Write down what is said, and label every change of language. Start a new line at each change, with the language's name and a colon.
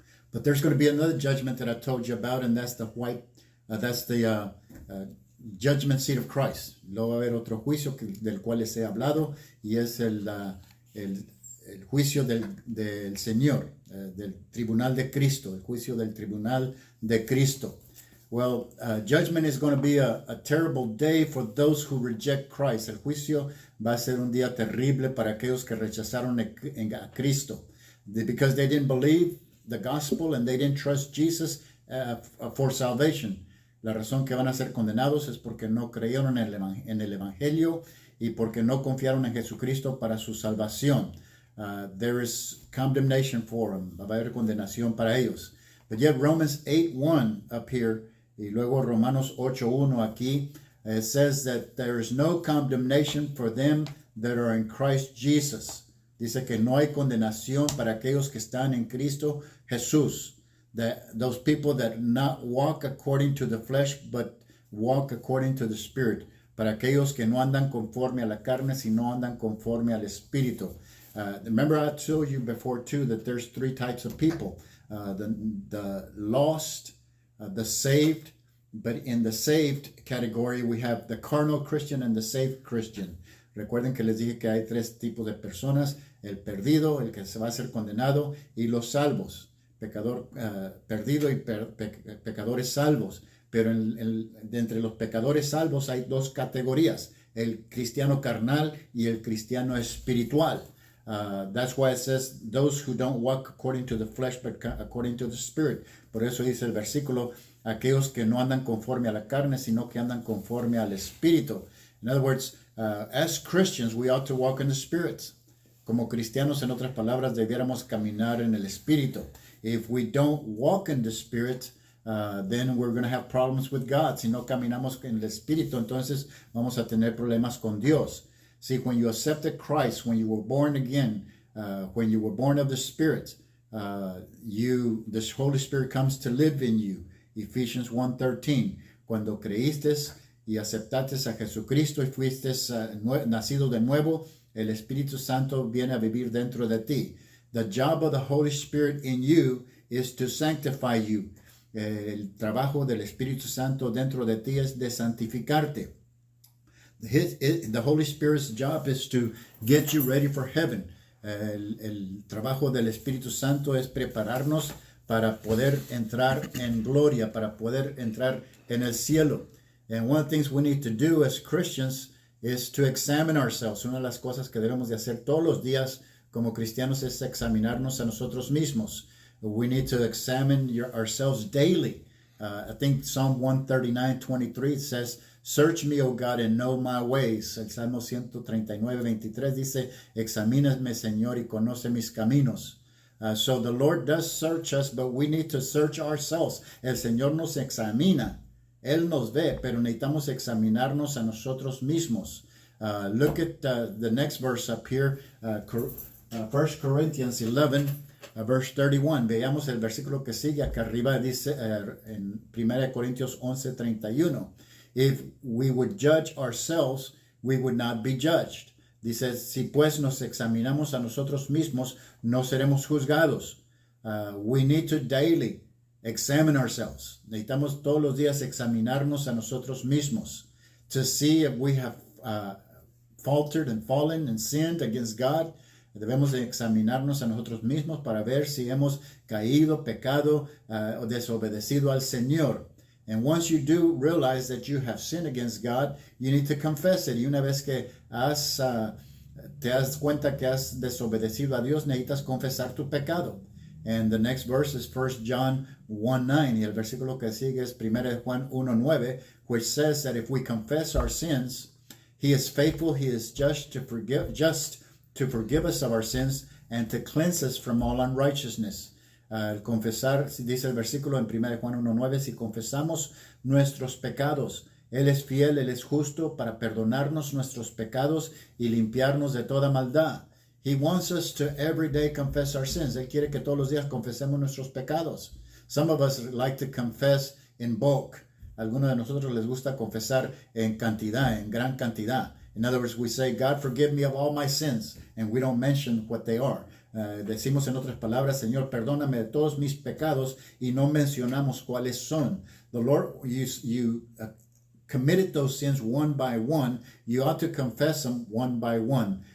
English: But there's going to be another judgment that I told you about, and that's the judgment seat of Christ.
Spanish: Luego va a haber otro juicio del cual les he hablado, y es el juicio del Señor, del tribunal de Cristo, el juicio del tribunal de Cristo.
English: Well, judgment is going to be a terrible day for those who reject Christ.
Spanish: El juicio va a ser un día terrible para aquellos que rechazaron a Cristo,
English: because they didn't believe the gospel and they didn't trust Jesus for salvation.
Spanish: La razón que van a ser condenados es porque no creyeron en el evangelio y porque no confiaron en Jesucristo para su salvación.
English: There is condemnation for them.
Spanish: Va a haber condenación para ellos.
English: But yet Romans 8:1 up here,
Spanish: y luego Romanos 8:1 aquí,
English: says that there is no condemnation for them that are in Christ Jesus.
Spanish: Dice que no hay condenación para aquellos que están en Cristo Jesús.
English: Those people that not walk according to the flesh, but walk according to the Spirit.
Spanish: Para aquellos que no andan conforme a la carne, sino andan conforme al Espíritu.
English: Remember I told you before too that there's three types of people. The lost, the saved, but in the saved category we have the carnal Christian and the saved Christian.
Spanish: Recuerden que les dije que hay tres tipos de personas: el perdido, el que se va a ser condenado, y los salvos, pecador perdido y pecadores salvos. Pero entre los pecadores salvos hay dos categorías: el cristiano carnal y el cristiano espiritual.
English: That's why it says those who don't walk according to the flesh but according to the Spirit.
Spanish: Por eso dice el versículo, aquellos que no andan conforme a la carne, sino que andan conforme al Espíritu.
English: In other words, as Christians, we ought to walk in the Spirit.
Spanish: Como cristianos, en otras palabras, debiéramos caminar en el Espíritu.
English: If we don't walk in the Spirit, then we're going to have problems with God.
Spanish: Si no caminamos en el Espíritu, entonces vamos a tener problemas con Dios.
English: See, when you accepted Christ, when you were born again, when you were born of the Spirit, the Holy Spirit comes to live in you. Ephesians 1:13.
Spanish: Cuando creíste y aceptaste a Jesucristo y fuiste nacido de nuevo, el Espíritu Santo viene a vivir dentro de ti.
English: The job of the Holy Spirit in you is to sanctify you.
Spanish: El trabajo del Espíritu Santo dentro de ti es de santificarte.
English: The Holy Spirit's job is to get you ready for heaven.
Spanish: El trabajo del Espíritu Santo es prepararnos para poder entrar en gloria, para poder entrar en el cielo.
English: And one of the things we need to do as Christians is to examine ourselves.
Spanish: Una de las cosas que debemos de hacer todos los días como cristianos es examinarnos a nosotros mismos.
English: We need to examine ourselves daily. I think Psalm 139:23 says, "Search me, O God, and know my ways."
Spanish: El Salmo 139:23 dice, "Examíname, Señor, y conoce mis caminos."
English: So the Lord does search us, but we need to search ourselves.
Spanish: El Señor nos examina. Él nos ve, pero necesitamos examinarnos a nosotros mismos.
English: Look at the next verse up here, 1 Corinthians 11, verse 31.
Spanish: Veamos el versículo que sigue acá arriba, dice en 1 Corintios 11:31.
English: If we would judge ourselves, we would not be judged.
Spanish: Dice, si pues nos examinamos a nosotros mismos, no seremos juzgados.
English: We need to daily examine ourselves.
Spanish: Necesitamos todos los días examinarnos a nosotros mismos
English: to see if we have faltered and fallen and sinned against God.
Spanish: Debemos de examinarnos a nosotros mismos para ver si hemos caído, pecado o desobedecido al Señor.
English: And once you do realize that you have sinned against God, you need to confess it.
Spanish: Y una vez que te das cuenta que has desobedecido a Dios, necesitas confesar tu pecado.
English: And the next verse is 1 John 1:9.
Spanish: Y el versículo que sigue es 1 Juan 1:9,
English: which says that if we confess our sins, He is faithful, He is just to forgive us of our sins and to cleanse us from all unrighteousness.
Spanish: Al confesar, dice el versículo en 1 Juan 1:9, si confesamos nuestros pecados, Él es fiel, Él es justo para perdonarnos nuestros pecados y limpiarnos de toda maldad.
English: He wants us to every day confess our sins.
Spanish: Él quiere que todos los días confesemos nuestros pecados.
English: Some of us like to confess in bulk.
Spanish: Algunos de nosotros les gusta confesar en cantidad, en gran cantidad.
English: In other words, we say, God, forgive me of all my sins, and we don't mention what they are.
Spanish: Decimos en otras palabras, Señor, perdóname de todos mis pecados, y no mencionamos cuáles son.
English: The Lord, you committed those sins one by one. You ought to confess them one by one.